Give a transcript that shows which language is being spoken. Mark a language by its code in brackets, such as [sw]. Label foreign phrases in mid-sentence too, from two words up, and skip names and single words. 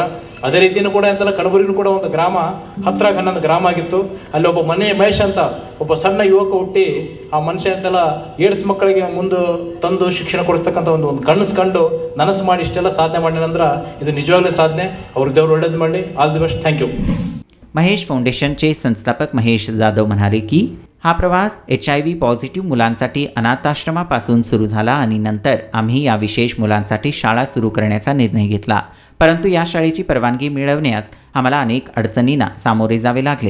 [kn] ಅದೇ ರೀತಿಯೂ ಕೂಡ ಎಂತೆಲ್ಲ ಕಣಬೂರಿನೂ ಕೂಡ ಒಂದು ಗ್ರಾಮ, ಹತ್ರ 11 ಗ್ರಾಮ ಆಗಿತ್ತು. ಅಲ್ಲಿ ಒಬ್ಬ ಮಹೇಶ್ ಅಂತ ಒಬ್ಬ ಸಣ್ಣ ಯುವಕ ಹುಟ್ಟಿ ಆ ಮನುಷ್ಯ ಅಂತೆಲ್ಲ ಏಡ್ಸ್ ಮಕ್ಕಳಿಗೆ ಮುಂದೆ ತಂದು ಶಿಕ್ಷಣ ಕೊಡಿಸ್ತಕ್ಕಂಥ ಒಂದು ಕನಸು ಕಂಡು ನನಸು ಮಾಡಿ ಇಷ್ಟೆಲ್ಲ ಸಾಧನೆ ಮಾಡಿನಂದ್ರೆ ಇದು ನಿಜವಾಗ್ಲೂ ಸಾಧನೆ. ಅವ್ರ ದೇವ್ರು ಒಳ್ಳೇದು ಮಾಡಲಿ. [en] All the best. Thank you. [mr] महेश फाउंडेशनचे संस्थापक महेश जाधव म्हणाले की हा प्रवास [en] HIV positive [mr] मुलांसाठी अनाथाश्रमापासून सुरू झाला आणि नंतर आम्ही या विशेष मुलांसाठी शाळा सुरू करण्याचा निर्णय घेतला. परंतु या शाळेची परवानगी मिळवण्यास आम्हाला अनेक अडचणींना सामोरे जावे लागले.